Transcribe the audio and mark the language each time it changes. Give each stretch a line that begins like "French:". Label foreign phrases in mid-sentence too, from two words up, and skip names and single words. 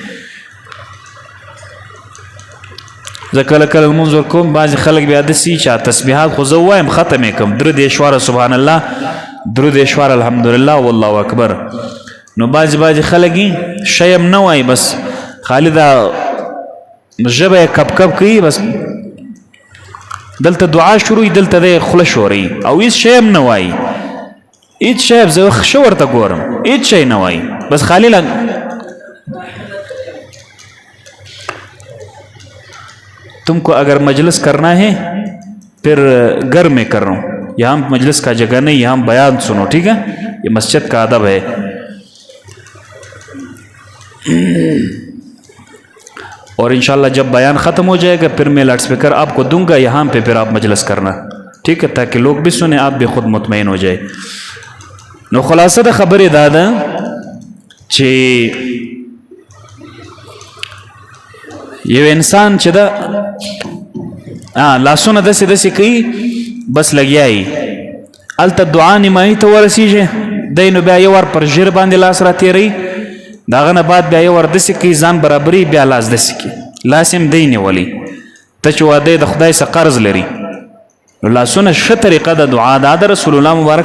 Pashto: زه کله کله لمونځ ورکوم بعضې خلک بیا داسې چې تسبیحات خو زه ووایم ختم یې کړم درې دېرشواره
Arabic: سبحان الله
Pashto: درې دېرشواره
Arabic: الحمدلله والله اکبر
Pashto: نو بعضې خلک شی هم نه وایي بس خالي دا ژبه یې کپ کپ کوي بس دلته دعا شروع دلته د خوله شوري او هیڅ شی هم نه وایي هیڅ شی زه ښه ورته ګورم هیڅ شی نه وایي بس خالي
Urdu: تم کو اگر مجلس کرنا ہے پھر گھر میں کر رہا ہوں یہاں مجلس کا جگہ نہیں یہاں بیان سنو ٹھیک ہے یہ مسجد کا ادب ہے اور ان شاء اللہ جب بیان ختم ہو جائے گا پھر میں
English: loud speaker
Urdu: آپ کو دوں گا یہاں پہ پھر آپ مجلس کرنا ٹھیک ہے تاکہ لوگ بھی سنیں آپ بھی خود مطمئن ہو جائے
Pashto: نو خلاصه د خبر دا ده چې یو انسان چې دا لاسونه داسې کوي بس لګیایي هلته دعا نیمایي ته ورسیږي دی نو بیا یو ور پر ژیر باندې لاس راتېروي د هغه نه بعد بیا یو ور داسې کوي ځان برابري بیا لاس داسې کوي لاس هم دی نیولی ته چې واده د خدای څخه قرض لري نو لاسونه ښه طریقه د دعا دا د رسول الله مبارک